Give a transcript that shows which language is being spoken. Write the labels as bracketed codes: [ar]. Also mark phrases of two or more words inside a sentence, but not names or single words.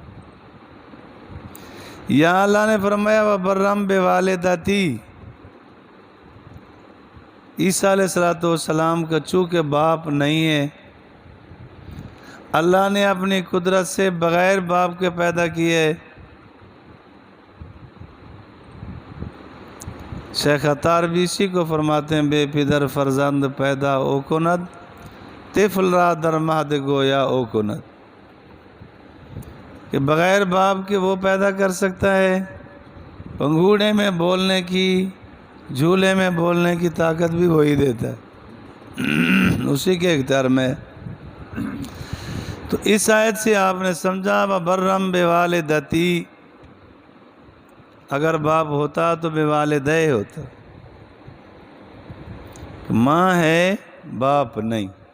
[ur] یا اللہ نے فرمایا [ar] وبرم بوالدتی، [ur] عیسیٰ علیہ الصلوۃ والسلام کا چونکہ باپ نہیں ہے، اللہ نے اپنی قدرت سے بغیر باپ کے پیدا کیے۔ شیخ عطار بھی اسی کو فرماتے ہیں [fa] بے پدر فرزند پیدا او کند، طفل را در مہد گویا او کند، [ur] کہ بغیر باپ کے وہ پیدا کر سکتا ہے، پنگوڑے میں بولنے کی، جھولے میں بولنے کی طاقت بھی وہی دیتا ہے، اسی کے اختیار میں۔ تو اس آیت سے آپ نے سمجھا [ar] وبرم بوالدتی، [ur] اگر باپ ہوتا تو بوالدہ ہوتا، ماں ہے باپ نہیں۔